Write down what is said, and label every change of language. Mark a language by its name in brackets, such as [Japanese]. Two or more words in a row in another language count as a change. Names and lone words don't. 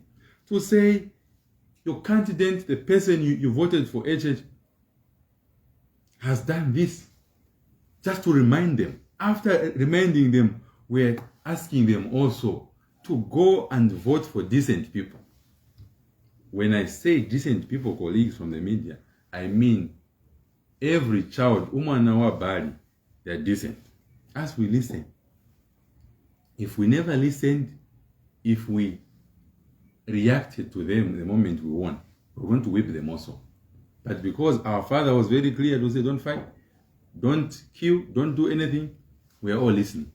[English] To say, your candidate, the person you voted for, HH, has done this. Just to remind them. After reminding them, we're asking them also to go and vote for decent people. When I say decent people, colleagues from the media, I mean every child, [Bemba] umwana wa bali, [English] they're decent. As we listen. If we never listened, if we reacted to them the moment we won, we're going to whip them also. But because our father was very clear to say, don't fight, don't kill, don't do anything, we are all listening.